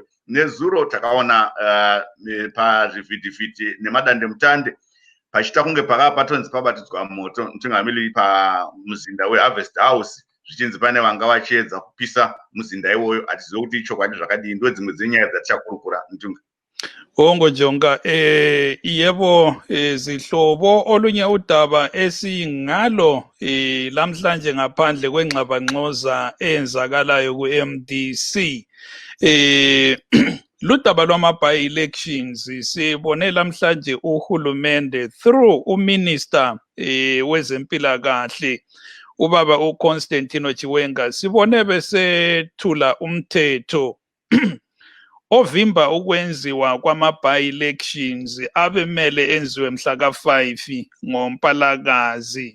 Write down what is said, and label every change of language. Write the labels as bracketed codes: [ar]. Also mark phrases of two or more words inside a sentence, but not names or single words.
[sn] Nezuro takaona pazvivhitivhiti nemadandemutande pachita kunge pakava patonzi pabatidzwa moto mutungamiri pamuzinda weHarvest House zvichinzi pane vanga vachiedza kupisa muzinda iwoyo. Hatizivi kuti ichokwadi zvakadii. Ndo dzimwe dzenyaya dzatichakurukura Mtunga. Hongo Jonga, [nd] yebo zihlobo olunye udaba esingalo lamhlanje ngaphandle kwengxabangxoza eyenzakalayo ku-MDC ludaba lwama-by-elections. Sibone lamhlanje uhulumende through uminister wezempilakahle ubaba uConstantino Chiwenga sibone besethula umthetho ovimba ukwenziwa kwama-by-elections abemele enziwe mhla ka-5 ngoMpalakazi.